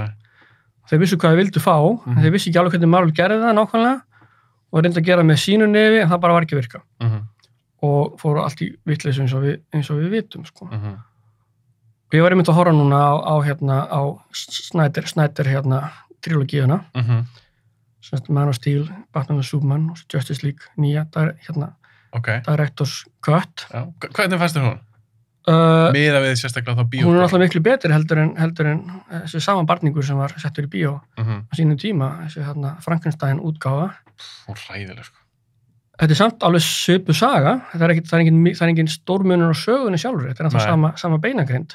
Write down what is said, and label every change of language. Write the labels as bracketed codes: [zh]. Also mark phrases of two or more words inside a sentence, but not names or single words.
[is] Þeir vissu hvað þeir vildu fá, en þeir vissi ekki alveg hvernig Marvel gerði það nákvæmlega og reyndi að gera með sínu nefi en það bara var ekki að virka. Og fóru allt í vitleysu eins og við vitum. Sko. Og ég var einmitt að horfa núna á Snyder trilogíuna. Man of Steel, Batman vs Superman og Justice League nýja, Director's Cut. Já. Hvernig fannst þér hún? Miðað við sérstaklega þá bíó. Hún alltaf miklu betri heldur en þessi saman barningur sem var settur í bíó á sínum tíma, þessi Frankenstein útgáfa. Hún ræðileg, sko. Þetta samt alveg svipuð saga, það er engin stórmunur á sögunni sjálfur, þetta alltaf sama beinagrind.